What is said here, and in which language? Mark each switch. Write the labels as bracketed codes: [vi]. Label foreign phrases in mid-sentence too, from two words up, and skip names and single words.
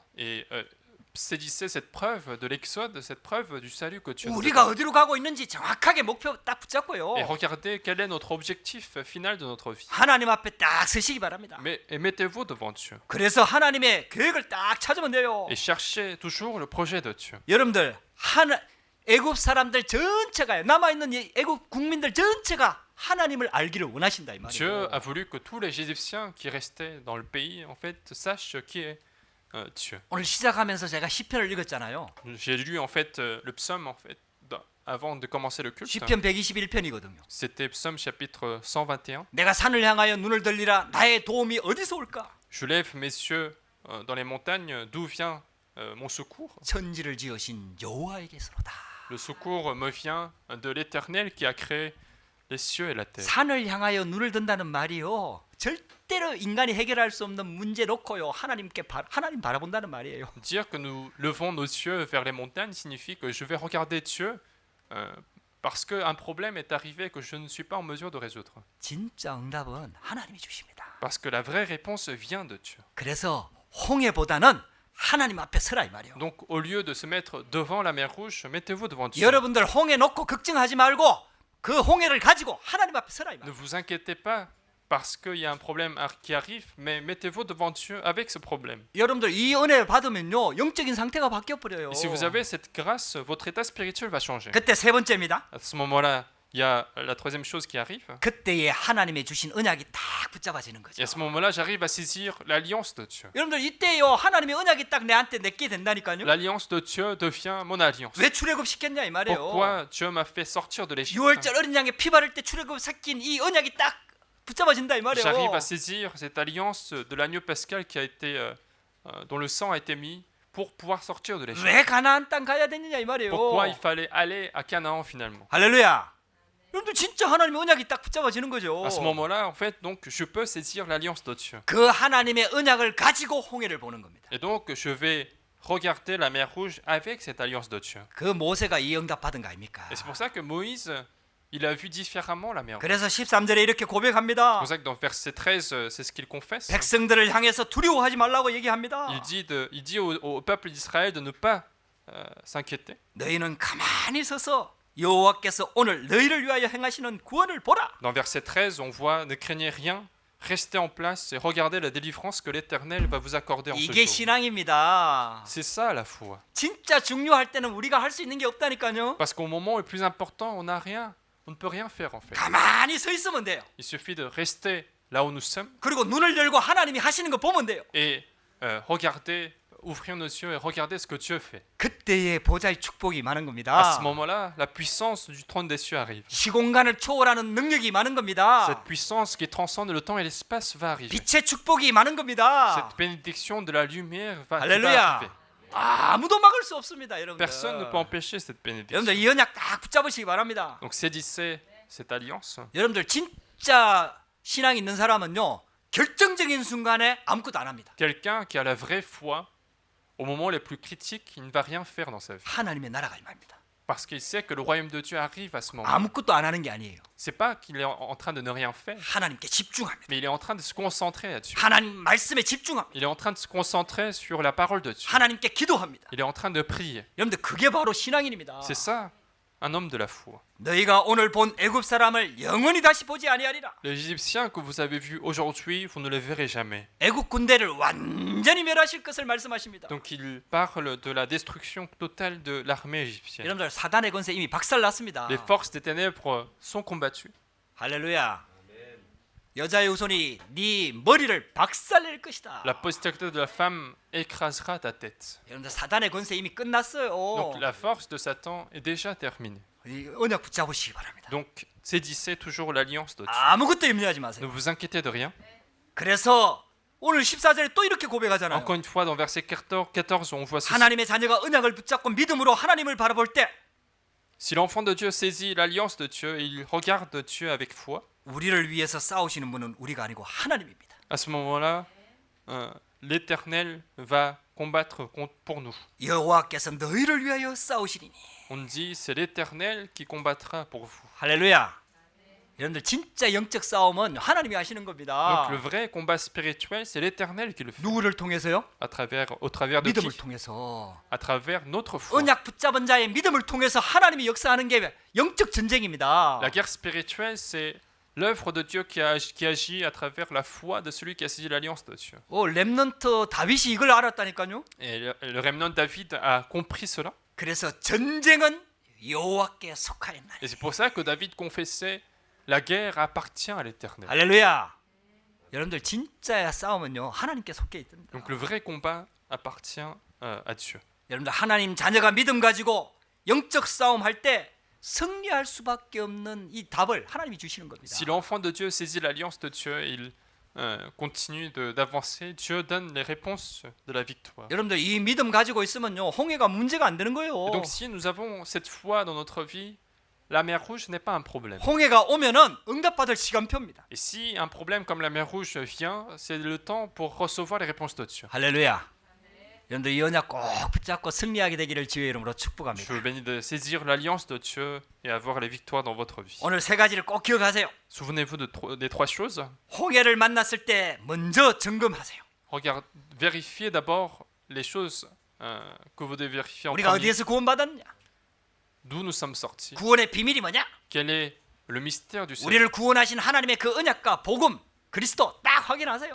[fr] Et saisissez cette preuve de l'Exode, cette preuve du salut que Dieu nous a [ko] 우리가 [fr] donné. [ko] 어디로 가고 있는지 정확하게 목표 딱 붙잡고요. [fr] Et regardez quel est notre objectif final de notre vie. [ko] 하나님 앞에 딱 서시기 바랍니다. [fr] Et mettez-vous devant Dieu. [ko] 그래서 하나님의 계획을 딱 찾으면 돼요. [fr] Et cherchez toujours le projet de Dieu. [ko] 여러분들 애굽 사람들 전체가요, 남아 있는 애굽 국민들 전체가 하나님을 알기를 원하신다 이 [fr] Dieu [ko] 말이에요. [fr] a voulu que tous les Égyptiens qui restaient dans le pays en fait sachent qui est Dieu. [ko] 오늘 시작하면서 제가 시편을 읽었잖아요. [fr] J'ai lu en fait le psaume en fait avant de commencer le culte. [ko] 시편 121편이거든요. [fr] C'était psaume chapitre 121. [ko] 내가 산을 향하여 눈을 들리라, 나의 도움이 어디서 올까? [fr] Je lève mes yeux dans les montagnes, d'où vient mon secours? [ko] 천지를 지으신 여호와에게서로다. [fr] Le secours me vient de l'Éternel qui a créé les cieux et la terre. [ko] 산을 향하여 눈을 든다는 말이요, 절대로 인간이 해결할 수 없는 문제 놓고요, 하나님 바라본다는 말이에요. [fr] Dire que nous levons nos yeux vers les montagnes signifie que je vais regarder Dieu parce qu'un problème est arrivé que je ne suis pas en mesure de résoudre. [ko] 진짜 응답은 하나님이 주십니다. [fr] Parce que la vraie réponse vient de Dieu. [ko] 그래서 홍해보다는 하나님 앞에 서라 이 말이에요. [fr] Donc au lieu de se mettre devant la mer rouge, mettez-vous devant Dieu. [ko] 여러분들 홍해 놓고 걱정하지 말고 그 홍해를 가지고 하나님 앞에 서라 이 [fr] Ne [ko] 말이에요. [fr] vous inquiétez pas parce qu'il y a un problème qui arrive, mais mettez-vous devant Dieu avec ce problème. [ko] 여러분들 이 은혜를 받으면요, 영적인 상태가 바뀌어 버려요. [fr] Et si vous avez cette grâce, votre état spirituel va changer. [ko] 그때 세 번째입니다. [fr] À ce moment-là, il y a la troisième chose qui arrive. [ko] 그때에 하나님의 주신 언약이 딱 붙잡아지는 거죠. [fr] Et à ce moment-là, j'arrive à saisir l'alliance de Dieu. [ko] 여러분들 이때요, 하나님의 언약이 딱 내한테 내게 된다니까요. [fr] L'alliance de Dieu devient mon alliance. [ko] 왜 출애굽 시켰냐 이 말이에요. [fr] Pourquoi Dieu m'a fait sortir de l'Égypte? [ko] 6월절 어린 양의 피 바를 때 출애굽 섞인 이 언약이 딱 붙잡아진다 이 말이에요. [fr] J'arrive à saisir cette alliance de l'agneau pascal qui a été, dont le sang a été mis pour pouvoir sortir de l'Égypte. [ko] 왜 가나안 땅 가야 되느냐 이 말이에요. [fr] Pourquoi il fallait aller à Canaan finalement? [ko] 할렐루야. 여러분들 진짜 하나님의 언약이 딱 붙잡아지는 거죠. [fr] À ce moment-là, en fait, donc je peux saisir l'alliance de Dieu. [ko] 그 하나님의 언약을 가지고 홍해를 보는 겁니다. [fr] Et donc je vais regarder la mer rouge avec cette alliance de Dieu. [ko] 그 모세가 이 응답 받은 거 아닙니까? [fr] Et c'est pour ça que Moïse, il a vu différemment la mer rouge. [ko] 그래서 13절에 이렇게 [fr] C'est [ko] 고백합니다. [fr] pour ça que dans verset 13, c'est ce qu'il confesse. [ko] 백성들을 향해서 두려워하지 말라고 얘기합니다. [fr] Il dit au peuple d'Israël de ne pas s'inquiéter. [ko] 너희는 가만히 서서 여호와께서 오늘 너희를 위하여 행하시는 구원을 보라. [fr] Dans verset 13, on voit ne craignez rien, restez en place et regardez la délivrance que l'Éternel va vous accorder en ce [ko] 이게 [fr] jour. [ko] 신앙입니다. [fr] C'est ça la foi. [ko] 진짜 중요할 때는 우리가 할 수 있는 게 없다니까요. [fr] Parce qu'au moment le plus important, on n'a rien, on ne peut rien faire en fait. [ko] 가만히 서 있으면 돼요. [fr] Il suffit de rester là où nous sommes [ko] 그리고 눈을 열고 하나님이 하시는 거 보면 돼요. [fr] et regarder, ouvrir nos yeux et regarder ce que Dieu fait. [ko] 그때의 보좌의 축복이 많은 [fr] À [ko] 겁니다. [fr] ce moment-là, la puissance du trône des cieux arrive. [ko] 시공간을 초월하는 능력이 많은 겁니다. [fr] Cette puissance qui transcende le temps et l'espace va arriver. [ko] 빛의 축복이 많은 겁니다. [fr] Cette bénédiction de la lumière va Alléluia. arriver. [ko] 아무도 막을 수 없습니다, 여러분들. [fr] Personne ne peut empêcher cette bénédiction. [ko] 여러분들 이 언약 딱 붙잡으시기 바랍니다. [fr] Donc saisissez cette alliance. [ko] 여러분들 진짜 신앙 있는 사람은요, 결정적인 순간에 아무것도 안 합니다. [fr] Quelqu'un qui a la vraie foi, au moment les plus critiques, il ne va rien faire dans sa vie. [ko] 하나님의 나라가 임합니다. [fr] Parce qu'il sait que le royaume de Dieu arrive à ce moment. [ko] 아무것도 안 하는 게 아니에요. [fr] C'est pas qu'il est en train de ne rien faire, [ko] 하나님께 집중합니다. [fr] mais il est en train de se concentrer là-dessus. [ko] 하나님 말씀에 집중합니다. [fr] Il est en train de se concentrer sur la parole de Dieu. [ko] 하나님께 기도합니다. [fr] Il est en train de prier. [ko] 여러분들 그게 바로 신앙인입니다. [fr] C'est ça, un homme de la foi. [ko] 너희가 오늘 본 애굽 사람을 영원히 다시 보지 아니하리라. [fr] Les Égyptiens que vous avez vus aujourd'hui, vous ne les verrez jamais. [ko] 애굽 군대를 완전히 멸하실 것을 말씀하십니다. [fr] Donc il parle de la destruction totale de l'armée égyptienne. [ko] 여러분들 사단의 권세 이미 박살났습니다. [fr] Les forces des ténèbres sont combattues. [ko] 할렐루야. 여자의 후손이 네 머리를 박살낼 것이다. [fr] La postérité de la femme écrasera ta tête. [ko] 여러분들 사단의 권세 이미 끝났어요. [fr] Donc la force de Satan est déjà terminée. [ko] 이 언약 붙잡으시기 바랍니다. [fr] Donc saisissez toujours l'alliance de Dieu. [ko] 아무것도 염려하지 [fr] Ne [ko] 마세요. [fr] vous inquiétez de rien. [ko] 그래서 오늘 14절에 또 이렇게 고백하잖아요. [fr] Encore une fois, dans verset 14, on voit ceci. [ko] 하나님의 자녀가 언약을 붙잡고 믿음으로 하나님을 바라볼 때 [fr] Si l'enfant de Dieu saisit l'alliance de Dieu et il regarde Dieu avec foi, [ko] 우리를 위해서 싸우시는 분은 우리가 아니고 하나님입니다. [fr] à ce moment-là, l'Éternel va combattre pour nous. [ko] 여호와께서 너희를 위하여 싸우시리니. [fr] On dit, c'est l'Éternel qui combattra pour vous. [ko] 할렐루야. 여러분들 진짜 영적 싸움은 하나님이 하시는 겁니다. [fr] Donc le vrai combat spirituel, c'est l'Éternel qui le fait. [ko] 누구를 통해서요? [fr] Au travers de [ko] 믿음을 [fr] qui? [ko] 통해서. [fr] À travers notre foi. [ko] 언약 붙잡은 자의 믿음을 통해서 하나님이 역사하는 게 영적 전쟁입니다. [fr] La guerre spirituelle, c'est l'œuvre de Dieu qui agit à travers la foi de celui qui a saisi l'alliance de Dieu. [ko] 렘넌트 다윗이 이걸 알았다니까요. [fr] Et le remnant de David a compris cela. [ko] 그래서 전쟁은 여호와께 속하였나니. [fr] Et c'est pour ça que David confessait, la guerre appartient à l'Éternel. [ko] 할렐루야. 여러분들 진짜 싸움은요 하나님께 속해 있습니다. [fr] Donc le vrai combat appartient à Dieu. [ko] 여러분들 하나님 자녀가 믿음 가지고 영적 싸움 할 때 승리할 수밖에 없는 이 답을 하나님이 주시는 겁니다. [fr] Si l'enfant de Dieu saisit l'alliance de Dieu, il continue d'avancer. Dieu donne les réponses de la victoire. [ko] 여러분들 이 믿음 가지고 있으면요 홍해가 문제가 안 되는 거예요. [fr] Et donc si nous avons cette foi dans notre vie, la mer Rouge n'est pas un problème. [ko] 홍해가 오면은 응답받을 시간표입니다. [fr] Et si un problème comme la mer Rouge vient, c'est le temps pour recevoir les réponses de Dieu. [ko] 할렐루야. 여러분들 이 언약 꼭 붙잡고 승리하게 되기를 주의 이름으로 [fr] Je [ko] 축복합니다. [fr] vous bénis de saisir l'alliance de Dieu et avoir les victoires dans votre vie. [ko] 오늘 세 가지를 꼭 기억하세요. [fr] Souvenez-vous des trois choses. [ko] 홍해를 만났을 때 먼저 점검하세요. [fr] Vérifiez d'abord les choses que vous devez vérifier en [ko] 우리가 [fr] premier. [ko] 어디에서 구원받았냐? [fr] D'où nous sommes sortis. [ko] 구원의 비밀이 뭐냐? [fr] Quel est le mystère du salut? [ko] 우리를 구원하신 하나님의 그 언약과 복음, 그리스도 딱 확인하세요.